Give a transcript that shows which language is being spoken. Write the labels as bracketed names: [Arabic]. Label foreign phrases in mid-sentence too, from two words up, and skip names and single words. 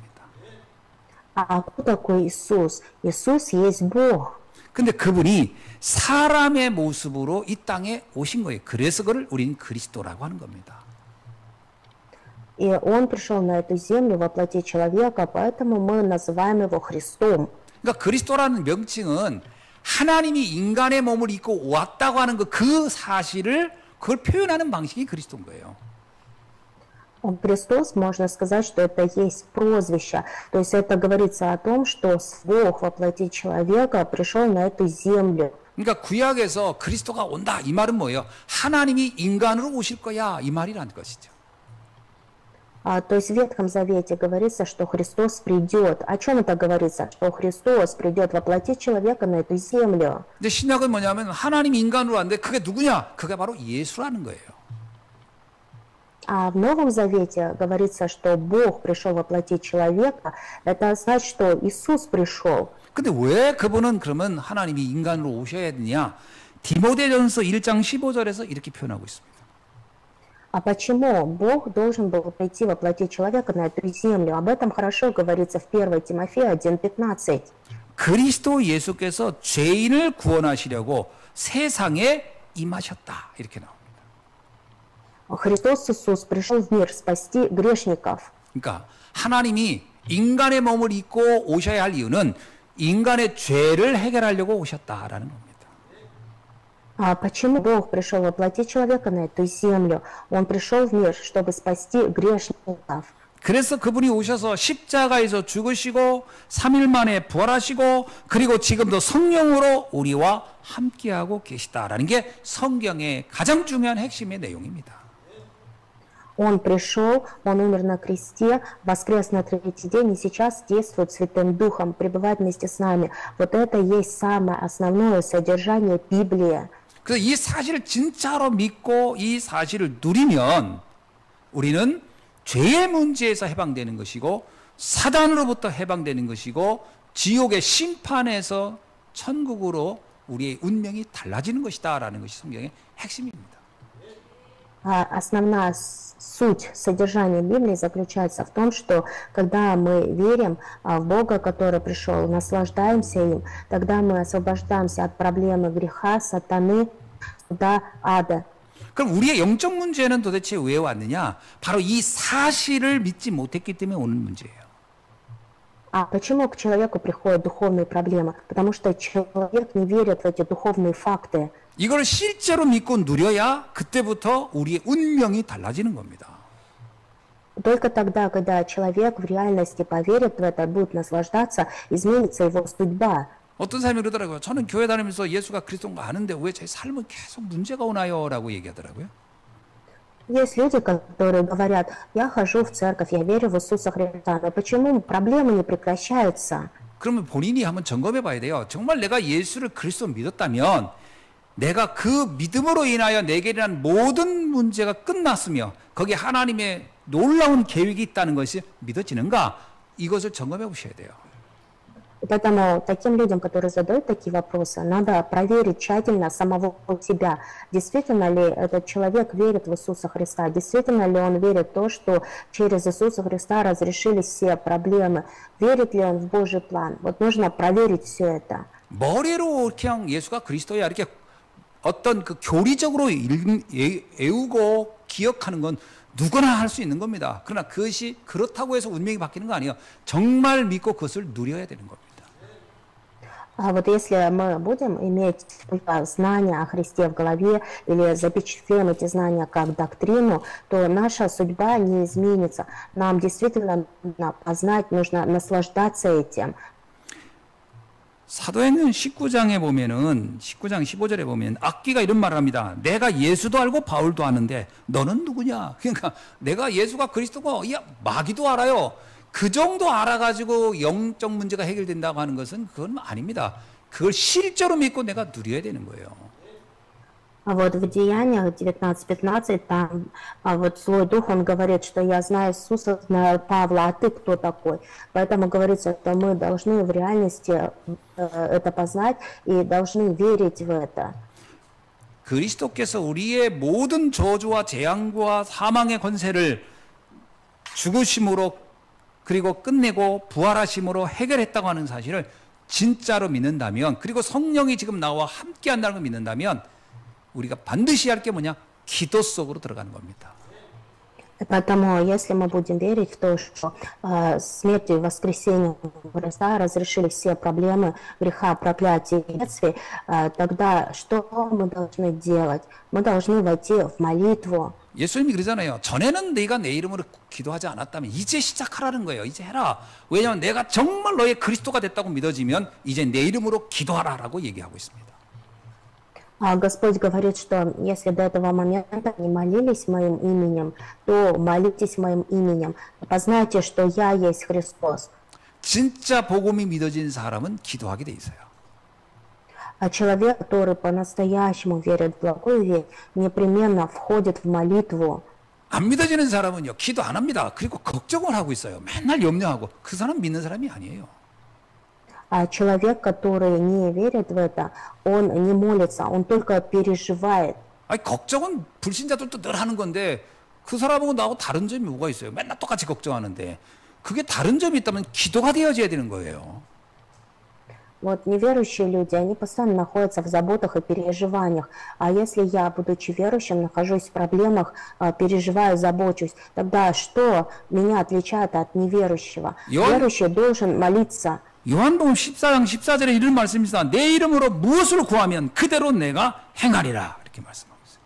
[Russian] А кто такой Иисус? Иисус есть Бог. [Korean] 근데 그분이 사람의 모습으로 이 땅에 오신 거예요. 그래서 그걸 우리는 그리스도라고 하는 겁니다. [Russian] И Он пришел на эту землю во плоти человека, поэтому мы называем Его Христом. [Korean] 그러니까 그리스도라는 명칭은 하나님이 인간의 몸을 입고 왔다고 하는 그 사실을 그걸 표현하는 방식이 그리스도인 거예요. [Russian] Христос, можно сказать, что это есть прозвище. То есть это говорится о том, что Бог во плоти человека пришел на эту землю. [Korean] 그러니까 구약에서 그리스도가 온다 이 말은 뭐예요? 하나님이 인간으로 오실 거야 이 말이라는 것이죠. [Russian] То есть в Ветхом Завете говорится, что Христос придет. О чем это говорится? Что Христос придет во плоти человека на эту землю. [Korean] 근데 신약은 뭐냐면 하나님이 인간으로 왔는데 그게 누구냐? 그게 바로 예수라는 거예요. [Russian] А в Новом Завете говорится, что Бог пришел во плоти человека. Это значит, что Иисус пришел. [Korean] 근데 왜 그분은 그러면 하나님이 인간으로 오셔야 되냐? 디모데전서 1장 15절에서 이렇게 표현하고 있습니다. [Russian] А почему Бог должен был прийти во плоти человека на эту землю? Об этом хорошо говорится в 1 Тимофея 1:15. [Korean] 그리스도 예수께서 죄인을 구원하시려고 세상에 임하셨다. 이렇게 나옵니다. [Russian] Христос Иисус пришел в мир спасти грешников. [Korean] 그러니까 하나님이 인간의 몸을 입고 오셔야 할 이유는 인간의 죄를 해결하려고 오셨다라는 겁니다. [Russian] А почему Бог пришел во плоти человека на эту землю? Он пришел в мир, чтобы спасти грешников. [Korean] 그래서 그분이 오셔서 십자가에서 죽으시고 3일 만에 부활하시고 그리고 지금도 성령으로 우리와 함께하고 계시다라는 게 성경의 가장 중요한 핵심의 내용입니다. [Russian] Он пришел, Он умер на кресте, воскрес на третий день и сейчас действует Святым Духом, пребывает вместе с нами. Вот это и есть самое основное содержание Библии. [Korean] 그래서 이 사실을 진짜로 믿고 이 사실을 누리면 우리는 죄의 문제에서 해방되는 것이고 사단으로부터 해방되는 것이고 지옥의 심판에서 천국으로 우리의 운명이 달라지는 것이다라는 것이 성경의 핵심입니다. [Russian] Основная суть содержания Библии заключается в том, что когда мы верим в Бога, который пришел, наслаждаемся им, тогда мы освобождаемся от проблемы греха, сатаны, суда, ада. [Korean] 그럼 우리의 영적 문제는 도대체 왜 왔느냐? 바로 이 사실을 믿지 못했기 때문에 오는 문제예요. [Russian] А почему к человеку приходят духовные проблемы? Потому что человек не верит в эти духовные факты. [Korean] 이걸 실제로 믿고 누려야 그때부터 우리의 운명이 달라지는 겁니다. [Russian] Только тогда, когда человек в реальности поверит в это, будет наслаждаться, изменится его судьба. [Korean] 어떤 사람이 그러더라고요. 저는 교회 다니면서 예수가 그리스도인 거 아는데 왜 제 삶은 계속 문제가 오나요? 라고 얘기하더라고요. [Russian] Есть люди, которые говорят, я хожу в церковь, я верю в Иисуса Христа, но почему проблемы не прекращаются? [Korean] 그러면 본인이 한번 점검해 봐야 돼요. 정말 내가 예수를 그리스도 믿었다면 내가 그 믿음으로 인하여 내게 일어난 모든 문제가 끝났으며 거기에 하나님의 놀라운 계획이 있다는 것이 믿어지는가? 이것을 점검해 보셔야 돼요. [Russian] Поэтому таким людям, которые задают такие вопросы, надо проверить тщательно самого себя. Действительно ли этот человек верит в Иисуса Христа? Действительно ли он верит в то, что через Иисуса Христа разрешились все проблемы? Верит ли он в Божий план? Вот нужно проверить все это. [Korean] 머리로 그냥 예수가 그리스도야 이렇게 어떤 그 교리적으로 외우고 기억하는 건 누구나 할 수 있는 겁니다. 그러나 그것이 그렇다고 해서 운명이 바뀌는 거 아니에요. 정말 믿고 그것을 누려야 되는 겁니다. [Russian] А вот если мы будем иметь знания о Христе в голове или запечатлеем эти знания как доктрину, то наша судьба не изменится. Нам действительно нужно познать, нужно наслаждаться этим. [Korean] 사도행전 19장에 보면은 19장 15절에 보면 악귀가 이런 말을 합니다. 내가 예수도 알고 바울도 아는데 너는 누구냐? 그러니까 내가 예수가 그리스도고 야 마귀도 알아요. 그 정도 알아가지고 영적 문제가 해결된다고 하는 것은 그건 아닙니다. 그걸 실제로 믿고 내가 누려야 되는 거예요. [Russian] А вот в Деяниях 19:15 там вот злой дух, он говорит, что я знаю Иисуса, знаю Павла, а ты кто такой? Поэтому говорится, что мы должны в реальности это познать и должны верить в это. [Korean] 그리스도께서 우리의 모든 저주와 재앙과 사망의 권세를 죽으심으로 그리고 끝내고 부활하심으로 해결했다고 하는 사실을 진짜로 믿는다면 그리고 성령이 지금 나와 함께 한다는 걸 믿는다면 우리가 반드시 할 게 뭐냐? 기도 속으로 들어가는 겁니다. [Russian] Поэтому, если мы будем верить в то, что смертью и воскресением Христа разрешили все проблемы греха, проклятия и бедствий, тогда что мы должны делать? Мы должны войти в молитву. [Korean] 예수님이 그러잖아요. 전에는 네가 내 이름으로 기도하지 않았다면 이제 시작하라는 거예요. 이제 해라. 왜냐하면 내가 정말 너의 그리스도가 됐다고 믿어지면 이제 내 이름으로 기도하라라고 얘기하고 있습니다. [Russian] Господь говорит, что если до этого момента не молились моим именем, то молитесь моим именем. Познайте, что я есть Христос. [Korean] 진짜 복음이 믿어진 사람은 기도하게 돼 있어요. [Russian] А человек, который по-настоящему верит в благую весть, непременно входит в молитву. [Korean] 안 믿어지는 사람은요, 기도 안 합니다. 그리고 걱정을 하고 있어요. 맨날 염려하고. 그 사람 믿는 사람이 아니에요. [Russian] А человек, который не верит в это, он не молится, он только переживает. [Korean] 아니, 걱정은 불신자들도 늘 하는 건데 그 사람하고 나하고 다른 점이 뭐가 있어요? 맨날 똑같이 걱정하는데 그게 다른 점이 있다면 기도가 되어져야 되는 거예요. [Russian] Вот неверующие люди, они постоянно находятся в заботах и переживаниях. А если я, будучи верующим, нахожусь в проблемах, переживаю, забочусь, тогда что меня отличает от неверующего? Верующий должен молиться. [Korean] 요한복음 14장 14절에 이런 말씀이 있습니다. 내 이름으로 무엇을 구하면 그대로 내가 행하리라. 이렇게 말씀하고 있어요.